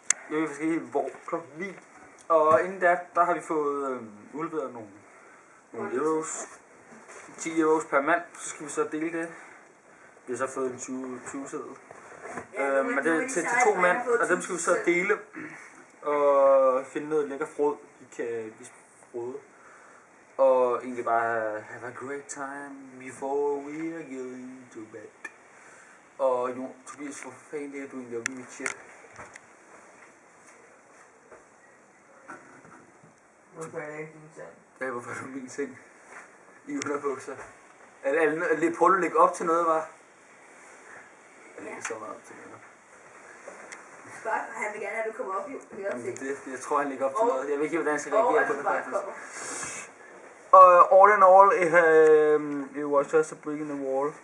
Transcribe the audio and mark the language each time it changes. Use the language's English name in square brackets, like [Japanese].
[Danish] Jeg ved faktisk ikke hvor, klokken 9. Og inden der har vi fået udleveret nogle euros. 10 euros per mand, så skal vi så dele det. Vi har så fået en 20-seddel. Men det er til 2 mand, og dem skal vi så dele. Og finde noget lækker frod, vi kan frode. Og egentlig bare [English] have a great time before we are going to bed. [Danish] Og jo, Tobias, hvor fanden det er du egentlig oppe i mit shit? Hvorfor er det ikke din seng? Ja, hvorfor er du min seng? I underbukser. Er det prøver du at lægge op til noget, var? Jeg lægger så meget op til noget. Han vil gerne have, at du kommer op i Jamen, jeg tror, han lægger op til noget. Jeg ved ikke, hvordan jeg skal reagere på det, faktisk. Og [English] all in all, it was just a brick in the wall.